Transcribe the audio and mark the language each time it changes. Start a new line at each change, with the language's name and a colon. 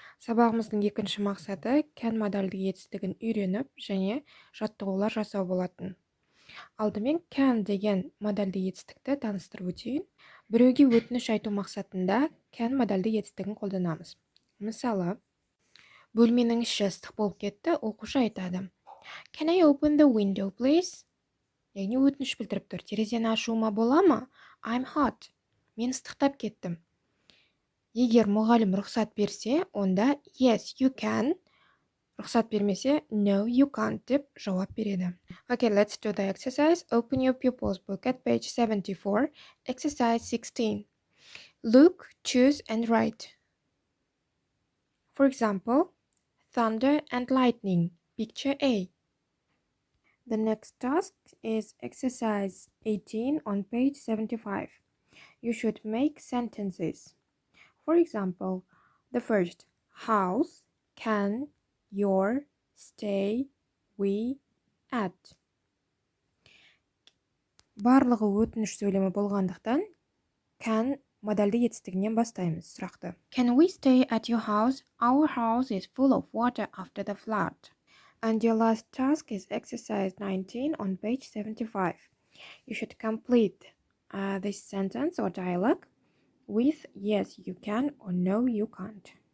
Kazakh: Сабағымыздың екінші мақсаты can модальдік етістігін үйреніп және жаттығулар жасау болатын. Алдымен can деген модальдік етістікті таныстырып өтейін. Біреуге өтініш айту мақсатында can модальдік етістігін қолданамыз. Мысалы, бөлменің іші ыстық болып кетті, оқушы айтады.
English: Can I open the window, please?
Kazakh: Яғни өтініш білдіріп тұр. Терезені ашуыма бола ма?
English: I'm hot.
Kazakh: Мен ыстықтап кеттім. Егер мұғалім рұқсат берсе, онда
English: yes, you can.
Kazakh: Рұқсат бермесе,
English: no, you can't
Kazakh: деп жауап береді.
English: Okay, let's do the exercise. Open your pupils book at page 74, exercise 16. Look, choose, and write. For example, thunder and lightning, picture A. The next task is exercise 18 on page 75. You should make sentences. For example, the first, house, can, your, stay, we, at.
Kazakh: Барлығы өтініш сөйлемі болғандықтан, can модальді етістігінен бастаймыз сұрақты.
English: Can we stay at your house? Our house is full of water after the flood. And your last task is exercise 19 on page 75. You should complete this sentence or dialogue with yes, you can or no, you can't.